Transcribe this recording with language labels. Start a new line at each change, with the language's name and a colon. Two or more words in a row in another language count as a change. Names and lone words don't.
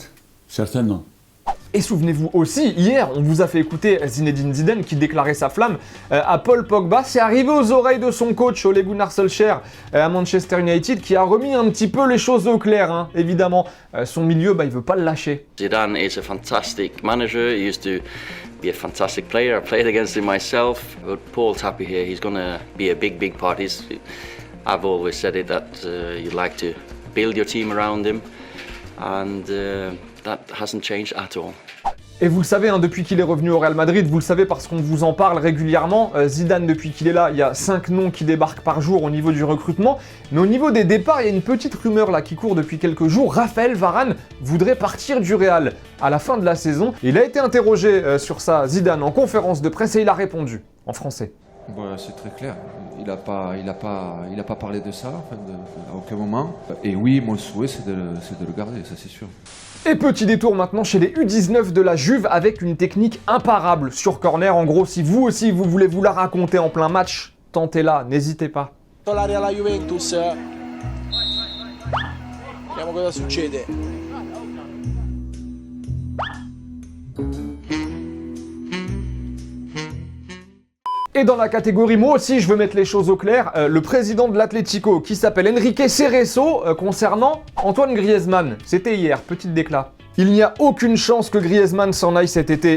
French: Certains, non. Et souvenez-vous aussi, hier, on vous a fait écouter Zinedine Zidane qui déclarait sa flamme à Paul Pogba. C'est arrivé aux oreilles de son coach, Ole Gunnar Solskjaer, à Manchester United, qui a remis un petit peu les choses au clair, évidemment. Son milieu, il veut pas le lâcher.
English: Zidane is a fantastic manager. He used to be a fantastic player. I played against him myself. But Paul's happy here. He's going to be a big part. I've always said it that you'd like to build your team around him. And that hasn't changed at all.
French: Et vous le savez, depuis qu'il est revenu au Real Madrid, vous le savez parce qu'on vous en parle régulièrement, Zidane, depuis qu'il est là, il y a 5 noms qui débarquent par jour au niveau du recrutement. Mais au niveau des départs, il y a une petite rumeur là qui court depuis quelques jours. Raphaël Varane voudrait partir du Real à la fin de la saison. Il a été interrogé sur ça, Zidane, en conférence de presse, et il a répondu en français. C'est très clair. Il n'a pas parlé de ça à aucun moment. Et oui, mon souhait, c'est de le garder, ça c'est sûr. Et petit détour maintenant chez les U19 de la Juve avec une technique imparable sur corner. En gros, si vous aussi vous voulez vous la raconter en plein match, tentez-la, n'hésitez pas.
Italian: L'aria alla Juventus. Vediamo cosa succede.
French: Et dans la catégorie, moi aussi je veux mettre les choses au clair, le président de l'Atlético qui s'appelle Enrique Cerezo concernant Antoine Griezmann. C'était hier, petite déclat. Il n'y a aucune chance que Griezmann s'en aille cet été.